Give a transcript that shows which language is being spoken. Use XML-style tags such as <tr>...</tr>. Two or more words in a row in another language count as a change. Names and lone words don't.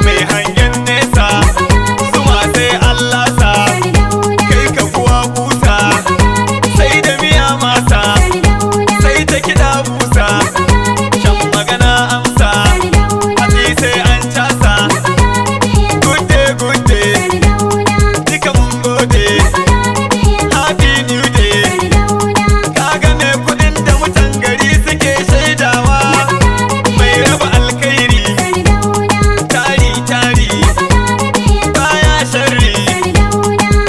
<ha>mai hangen nesa, Na Balarabe. zuma sai Allah sa, Sardauna. kai ka kuwa kusa, Na Balarabe. sai da miya masa, Sardauna. sai ta kiɗa busa, Na Balarabe. shan magana amsa, Sardauna. hatsi sai an casa. Na Balarabe.</ha> <en>Good day, good day.</en> <ha>Sardauna. Duka mun gode. Na Balarabe.</ha> <en>Happy New Day.</en> <ha>Sardauna. Ka ga mai kuɗin da mutan gari suke shaidawa. Na Balarabe. Mai raba alkhairi. Sardauna. Tari, tari. Na Balarabe. Baya sharri. Sardauna.</ha>